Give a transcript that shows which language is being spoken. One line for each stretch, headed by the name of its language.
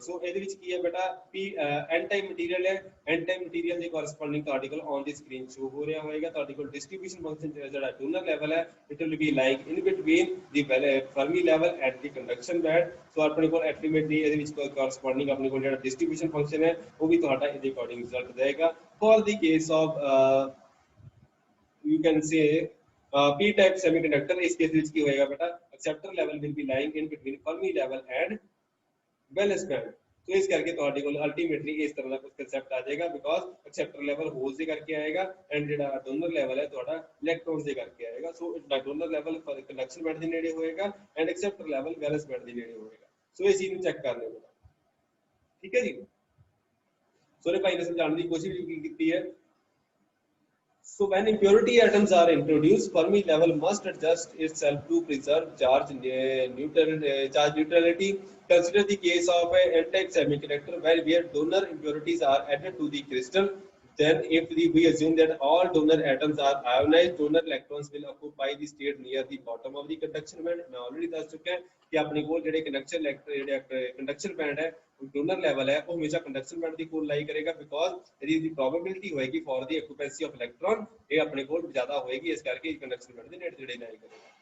Punjabi: ਸੋ ਇਹਦੇ ਵਿੱਚ ਕੀ ਹੈ ਬੇਟਾ, ਪੀ ਐਨ ਟਾਈਪ ਮਟੀਰੀਅਲ ਹੈ, ਐਨ ਟਾਈਪ ਮਟੀਰੀਅਲ ਦੇ ਕੋਰਸਪੋਂਡਿੰਗ ਤੁਹਾਡੇ ਕੋਲ ਔਨ ਦੀ ਸਕਰੀਨ ਸ਼ੋ ਹੋ ਰਿਹਾ ਹੋਏਗਾ। ਤੁਹਾਡੇ ਕੋਲ ਡਿਸਟ੍ਰੀਬਿਊਸ਼ਨ ਫੰਕਸ਼ਨ ਜਿਹੜਾ ਡੋਨਰ ਲੈਵਲ ਹੈ
English: It will be like in between the Fermi level at the conduction band.
Punjabi: ਸੋ ਆਪਣੇ ਕੋਲ ਅਲਟੀਮੇਟਲੀ ਇਹਦੇ ਵਿੱਚ ਕੋਰਸਪੋਂਡਿੰਗ ਆਪਣੇ ਕੋਲ ਜਿਹੜਾ ਡਿਸਟ੍ਰੀਬਿਊਸ਼ਨ ਫੰਕਸ਼ਨ ਹੈ ਉਹ ਵੀ ਤੁਹਾਡਾ ਇਹਦੇ ਅਕੋਰਡਿੰਗ ਰਿਜ਼ਲਟ ਦੇਗਾ।
English: for the case of you can say p type semiconductor,
Punjabi: ਇਸ ਕੇਸ ਵਿੱਚ ਕੀ ਹੋਏਗਾ ਬੇਟਾ,
English: acceptor level will be lying in between Fermi level and valence band।
Punjabi: तो ਇਸ ਕਰਕੇ ਤੁਹਾਡੇ ਕੋਲ ਅਲਟੀਮੇਟਲੀ ਇਸ ਤਰ੍ਹਾਂ ਦਾ ਕੁਝ ਕਨਸੈਪਟ ਆ ਜਾਏਗਾ, ਬਿਕਾਜ਼ ਐਕਸੈਪਟਰ ਲੈਵਲ ਹੋਲਸ ਦੇ ਕਰਕੇ ਆਏਗਾ ਐਂਡ ਜਿਹੜਾ ਡੋਨਰ ਲੈਵਲ ਹੈ ਤੁਹਾਡਾ ਇਲੈਕਟ੍ਰੋਨਸ ਦੇ ਕਰਕੇ ਆਏਗਾ। ਸੋ ਡੋਨਰ ਲੈਵਲ ਕੰਡਕਸ਼ਨ ਬੈਂਡ ਦੇ ਨੇੜੇ ਹੋਏਗਾ ਐਂਡ ਐਕਸੈਪਟਰ ਲੈਵਲ ਵੈਲੈਂਸ ਬੈਂਡ ਦੇ ਨੇੜੇ ਹੋਏਗਾ। ਸੋ ਇਸ ਚੀਜ਼ ਨੂੰ ਚੈੱਕ ਕਰ ਲਿਓ ਬੇਟਾ, ਠੀਕ ਹੈ ਜੀ। ਸੋਰੇ ਭਾਈ ਨੇ ਸਮਝਾਉਣ ਦੀ ਕੋਸ਼ਿਸ਼ ਕੀਤੀ ਹੈ।
English: So when impurity atoms are introduced, Fermi level must adjust itself to preserve charge neutrality. Consider the case of an n-type semiconductor where donor impurities are added to the crystal. Then if we assume that all donor atoms are ionized, donor electrons will occupy the state near the bottom of the conduction band।
Punjabi: मैं already ਦੱਸ ਚੁੱਕਾ ਕਿ ਆਪਣੇ ਕੋਲ ਜਿਹੜੇ conduction band ਹੈ donor level ਹੈ ਉਹ ਹਮੇਸ਼ਾ ਕੰਡਕਸ਼ਨ ਬੈਂਡ ਦੀ ਕੋਲ ਲਾਈ ਕਰੇਗਾ, ਬਿਕਾਜ਼ ਇਹਦੀ ਦੀ ਪ੍ਰੋਬੇਬਿਲਿਟੀ ਹੋਏਗੀ
English: for the occupancy of electron
Punjabi: ਇਹ ਆਪਣੇ ਕੋਲ ਜ਼ਿਆਦਾ ਹੋਏਗੀ, ਇਸ ਕਰਕੇ ਕੰਡਕਸ਼ਨ ਬੈਂਡ ਦੇ ਨੇੜੇ ਲਾਈ ਕਰੇਗਾ।